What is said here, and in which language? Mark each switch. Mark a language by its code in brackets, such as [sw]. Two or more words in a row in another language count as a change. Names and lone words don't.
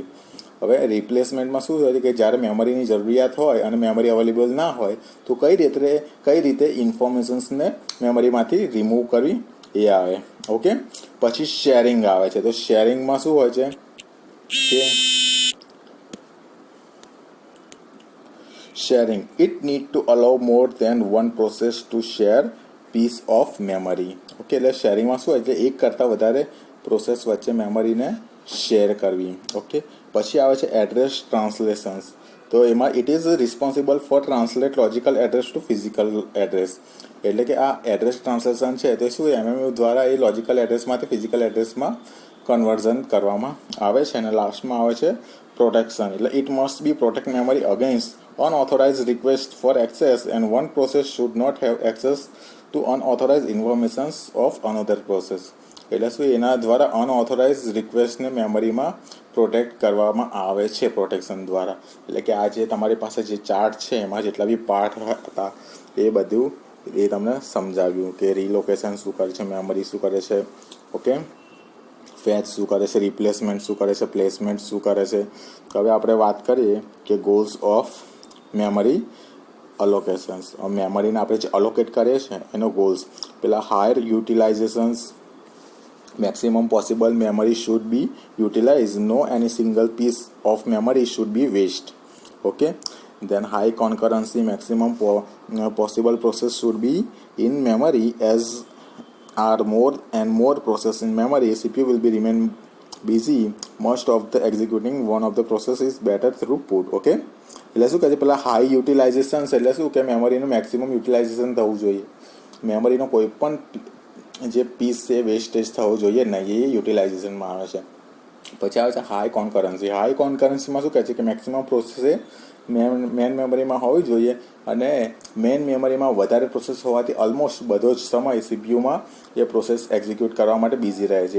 [gu] હવે રિપ્લેસમેન્ટમાં શું હોય છે કે જ્યારે મેમરીની જરૂરિયાત હોય અને [en] memory available [gu] ના હોય તો કઈ રીતે [en] informationsને memoryમાંથી remove [gu] કરવી એ આવે. ઓકે, પછી શેરિંગ આવે છે. તો શેરિંગમાં શું હોય છે કે [en] sharing it need to allow more than one process to share piece of memory. [gu] ઓકે, એટલે શેરિંગમાં શું હોય છે એક કરતાં વધારે પ્રોસેસ વચ્ચે [en] memoryને share [gu] કરવી. ઓકે, પછી આવે છે [en] address translations. [gu] તો એમાં [en] it is responsible for translate logical address to physical address. [gu] એટલે કે આ [en] address translation [gu] છે તે શું MMU દ્વારા એ [en] logical addressમાંથી physical addressમાં conversion [gu] કરવામાં આવે છે. અને લાસ્ટમાં આવે છે પ્રોટેક્શન. એટલે [en] it must be protect memory against unauthorized request for access and one process should not have access to unauthorized informations of another process. [gu] એટલે શું એના દ્વારા [en] unauthorize requestને memoryમાં protect [gu] કરવામાં આવે છે પ્રોટેક્શન દ્વારા. એટલે કે આ જે તમારી પાસે જે ચાર્ટ છે એમાં જેટલા [en] B part [gu] હતા એ બધું એ તમને સમજાવ્યું કે રીલોકેશન શું કરે છે, મેમરી શું કરે છે, ઓકે, ફેચ શું કરે છે, રિપ્લેસમેન્ટ શું કરે છે, પ્લેસમેન્ટ શું કરે છે. હવે આપણે વાત કરીએ કે [en] goals of memory allocations. [gu] મેમરીને આપણે જે અલોકેટ કરીએ છીએ એનો ગોલ્સ પેલા [en] higher utilizations, maximum possible memory should be utilized, no any single piece of memory should be waste. Okay, then high concurrency, maximum possible process should be in memory. As are more and more process in memory, CPU will be remain busy most of the executing one of the process is better throughput. [gu] Okay, એટલે શું કહે છે પેલા [en] high utilization [gu] એટલે શું કે મેમરીનું [en] maximum utilization [gu] થવું જોઈએ. મેમરીનો કોઈ પણ જે પીસ છે વેસ્ટેજ થવો જોઈએ નહીં, એ યુટિલાઇઝેશનમાં આવે છે. પછી આવે છે [en] high concurrency. high concurrencyમાં [gu] શું કહે છે કે [en] maximum process [gu] એ [en] main memoryમાં [gu] હોવી જોઈએ અને [en] main memoryમાં [gu] વધારે પ્રોસેસ હોવાથી ઓલમોસ્ટ બધો જ સમય CPUમાં એ [en] process execute [gu] કરવા માટે બિઝી રહે છે.